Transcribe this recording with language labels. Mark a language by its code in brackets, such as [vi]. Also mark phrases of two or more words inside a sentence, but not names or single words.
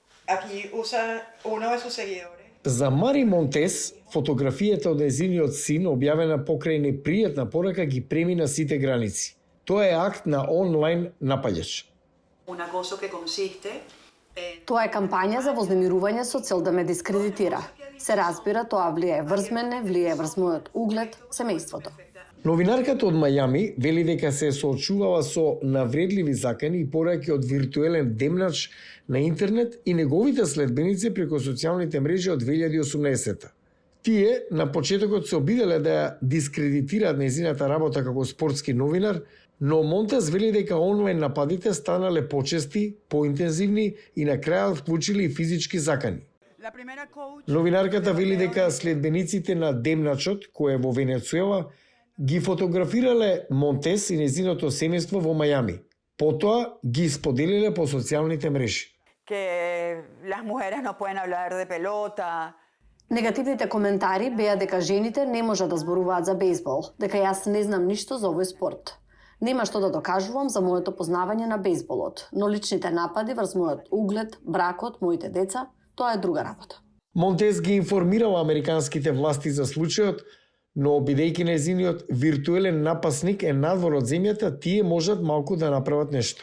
[es] Aquí usa uno de sus seguidores. [mk] За Мари Монтес, фотографијата од нејзиниот син, објавена покрај непријатна порака, ги премина сите граници. Тоа е акт на онлайн напаѓач. [es] Un acoso que consiste en [mk] Тоа е кампања за вознемирување со цел да ме дискредитира. Се разбира, тоа влијае врз мене, влијае врз мојот углед, семејството. Новинарката од Мајами вели дека се соочувала со навредливи закани и пораки од виртуелен демнач на интернет и неговите следбеници преку социјалните мрежи од 2018. Тие на почетокот се обиделе да ја дискредитираат нејзината работа како спортски новинар, но Монтес вели дека онлайн нападите станале почести, поинтензивни и на крајот вклучили и физички закани. [es] la primera coach [mk] Новинарката вели дека следбениците на демначот, кој е во Венецуела, ги фотографирале Монтес и незиното семејство во Мајами. Потоа ги споделиле по социјалните мрежи. [es] que las mujeres no pueden hablar de pelota. [mk] Негативните коментари беа дека жените не можат да зборуваат за бейсбол, дека јас не знам ништо за овој спорт. Нема што да докажувам за моето познавање на бейсболот, но личните напади врз мојот углед, бракот, моите деца, тоа е друга работа. Монтес ги информирала американските власти за случајот, но бидејќи нејзиниот виртуелен напасник е надвор од земјата, тие можат малку да направат нешто.